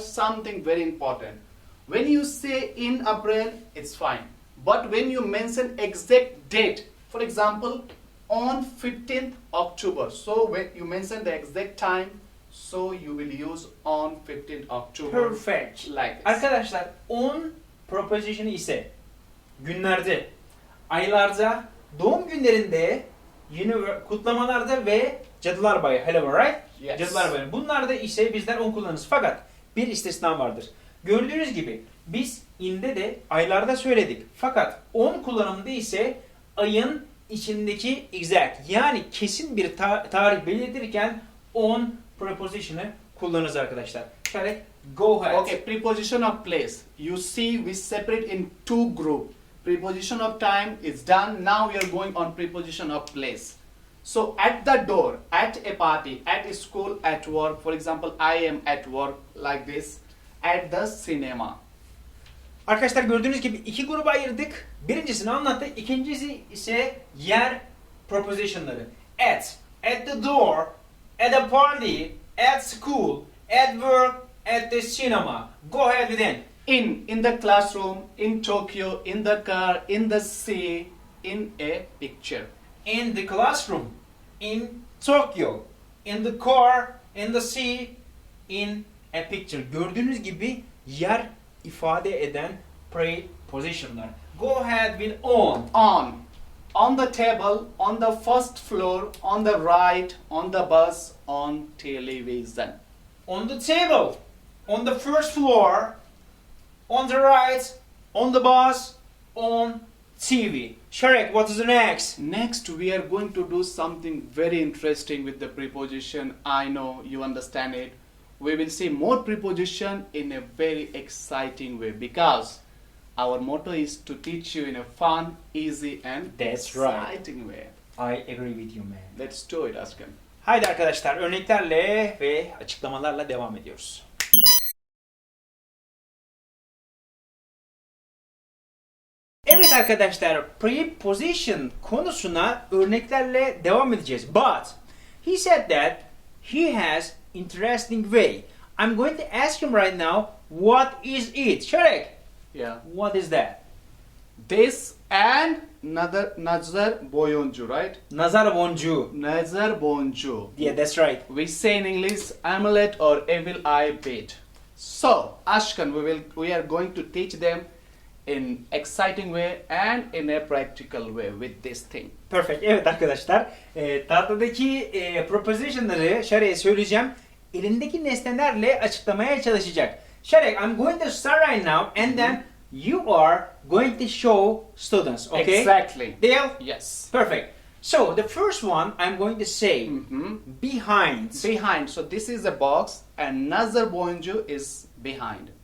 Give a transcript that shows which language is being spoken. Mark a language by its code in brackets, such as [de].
[en] something very important. When you say in April, it's fine. But when you mention exact date, for example, on 15th October, so when you mention the exact time, so you will use on 15th October. Perfect. Like this. [tr] Arkadaşlar, on preposition'ı ise günlerde, aylarda, doğum günlerinde, yeni kutlamalarda ve Cadılar Bayramı, Halloween, [en] right? Yes. [tr] Cadılar Bayramı. Bunlarda ise bizler on kullanırız. Fakat bir istisna vardır. Gördüğünüz gibi biz in'de de aylarda söyledik. Fakat on kullanımında ise ayın içindeki exact, yani kesin bir tarih belirtirken on preposition'ı kullanırız arkadaşlar. Şöyle [en] go ahead. Okay, preposition of place. You see, we separate in two group. Preposition of time is done. Now we are going on preposition of place. So at the door, at a party, at a school, at work. For example, I am at work like this. At the cinema. [tr] Arkadaşlar, gördüğünüz gibi iki gruba ayırdık. Birincisini anlattık. İkincisi ise yer preposition'ları. [en] At the door, at a party, at school, at work, at the cinema. Go ahead with it. In the classroom, in Tokyo, in the car, in the sea, in a picture. In the classroom, in Tokyo, in the car, in the sea, in a picture. [tr] Gördüğünüz gibi yer ifade eden Positionlar. [en] Go ahead with on. On the table, on the first floor, on the right, on the bus, on television. On the table. On the first floor. On the right. On the bus. On TV. Sharek, what is the next? Next, we are going to do something very interesting with the preposition. I know you understand it. We will see more preposition in a very exciting way because our motto is to teach you in a fun, easy and That's right. exciting way. I agree with you, man. Let's do it, Ashkan. [tr] Haydi arkadaşlar, örneklerle ve açıklamalarla devam ediyoruz. Evet arkadaşlar, preposition konusuna örneklerle devam edeceğiz. [en] But he said that he has interesting way. I'm going to ask him right now, what is it? Sharek, Yeah. what is that? This and nazar boyuncu, right? [tr] Nazar boncuğu. Nazar boncu. [en] Yeah, that's right. We say in English amulet or evil eye bead. So, Ashkan, we are going to teach them in exciting way and in a practical way with this thing. Perfect. [tr] Evet arkadaşlar, tahtadaki prepositionları Sharek'e söyleyeceğim. Elindeki nesnelerle açıklamaya çalışacak. [en] Sharek, I'm going to start right now and then you are going to show students, okay? Exactly. Deal? Yes. Perfect. So, the first one I'm going to say, behind. Behind. So this is a box and nazar boyuncu is behind.